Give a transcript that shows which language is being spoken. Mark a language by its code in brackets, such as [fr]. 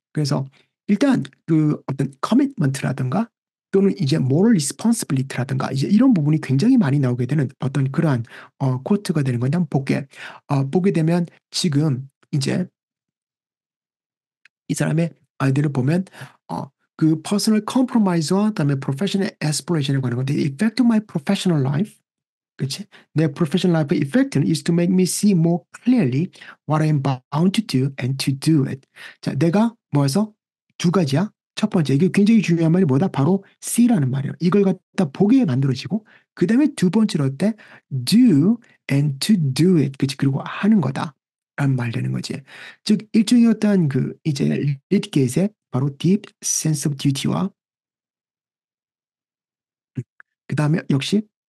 [ko] 그래서 일단 그 어떤 커미트먼트라든가 또는 이제 moral responsibility라든가 이제 이런 부분이 굉장히 많이 나오게 되는 어떤 그러한 코트가 되는 건데 한번 볼게. 보게 되면 지금 이제 이 사람의 아이디를 보면 그 personal compromise와 그다음에 professional aspiration에 관한 건데 [en] the effect of my professional life [ko] 그치? [en] 내 professional life의 effect는 is to make me see more clearly what I am bound to do and to do it. [ko] 자, 내가 뭐해서 두 가지야. 첫 번째, 이게 굉장히 중요한 말이 뭐다? 바로 see라는 말이에요. 이걸 갖다 보게 만들어지고, 그 다음에 두 번째로 어때? [en] do and to do it. [ko] 그치? 그리고 하는 거다. 라는 말 되는 거지. 즉, 일종의 어떤 그, 이제, 리트게이트의 바로 deep sense of duty와, 그 다음에 역시